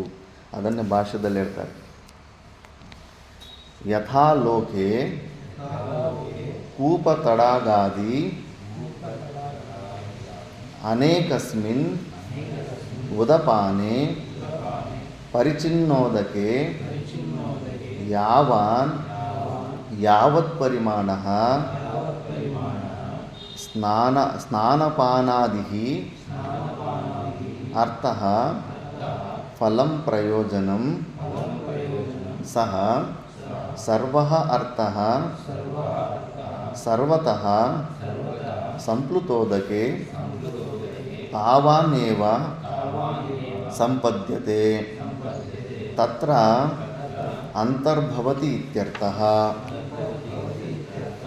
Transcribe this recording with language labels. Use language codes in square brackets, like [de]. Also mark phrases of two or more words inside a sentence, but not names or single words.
[kn] ಅದನ್ನೇ ಭಾಷ್ಯದಲ್ಲಿ ಹೇಳ್ತಾರೆ, [sa] ಯಥಾ ಲೋಕೆ ಕೂಪ ತಡಾಗಾದಿ ಅನೇಕಸ್ಮಿನ್ ಉದಪಾನೆ ಪರಿಚಿನ್ನೋದಕೆ ಯಾವಾನ್ ಯಾವತ್ ಪರಿಮಾಣಃ ಸ್ನಾನಪಾನಾದಿಃ ಅರ್ಥಃ ಫಲಂ ಪ್ರಯೋಜನಂ ಸಹ ಸರ್ವಃ ಅರ್ಥಃ ಸರ್ವತಃ ಸಂಪ್ಲುತೋದಕೆ ತಾವಾನೇವ ಸಂಪದ್ಯತೆ ತತ್ರ ಅಂತರ್ಭವತಿ ಇತ್ಯರ್ಥಃ.